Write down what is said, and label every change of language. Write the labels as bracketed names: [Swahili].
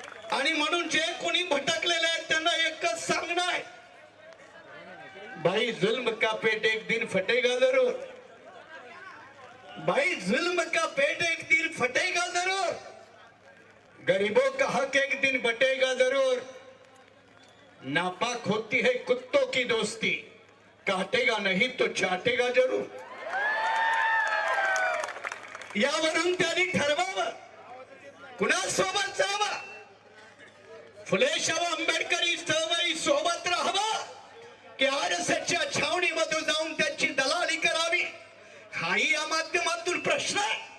[Marathi] आणि म्हणून जे कोणी भटकलेले आहेत त्यांना एकच सांगणं आहे, [Hindi] भाई जुल्म का पेट एक दिन फटेगा जरूर। भाई जुल्म का पेट एक दिन फटेगा। गरीबों का हक एक दिन बटेगा जरूर, नापाक होती है कुत्तों की दोस्ती, काटेगा नहीं तो चाटेगा जरूर. [Marathi] यावरून त्यांनी ठरवावं कुणासोबत जावं. फुले शाहू आंबेडकरी चळवळी सोबत राहावं की आरएसएसच्या छावणीमध्ये जाऊन त्यांची दलाली करावी, हाही या माध्यमातून प्रश्न आहे.